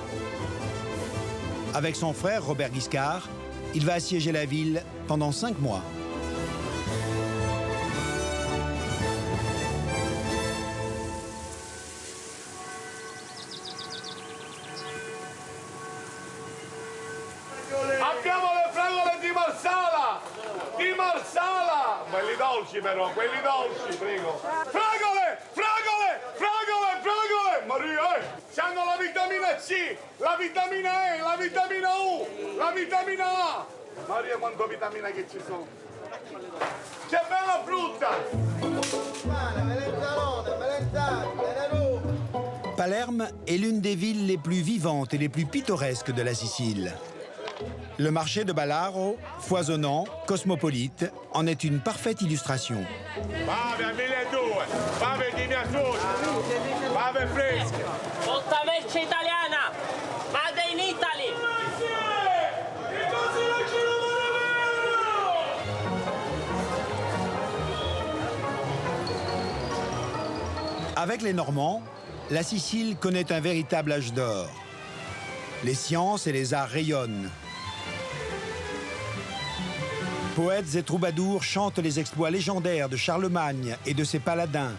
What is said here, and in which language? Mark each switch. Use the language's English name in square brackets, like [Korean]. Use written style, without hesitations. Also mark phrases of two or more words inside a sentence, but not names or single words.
[French] Avec son frère Robert Guiscard, il va assiéger la ville pendant 5 mois. [Italian] Abbiamo le fragole di Marsala! Di Marsala! Quelli dolci però, quelli dolci, prego. Fragole! Fragole! Fragole! Fragole! Maria, c'hanno la vitamina C, la vitamina E, la vitamina U, la vitamina A. Maria, quanto vitamina che ci sono. C'è bella frutta! [French] Palerme est l'une des villes les plus vivantes et les plus pittoresques de la Sicile. Le marché de Balaro, foisonnant, cosmopolite, en est une parfaite illustration. [Italian] Fave, 1200, fave di mia suocera, fave fresche. Tutta merce italiana, [English] made in Italy. [French] Avec les Normands, la Sicile connaît un véritable âge d'or. Les sciences et les arts rayonnent. Poètes et troubadours chantent les exploits légendaires de Charlemagne et de ses paladins.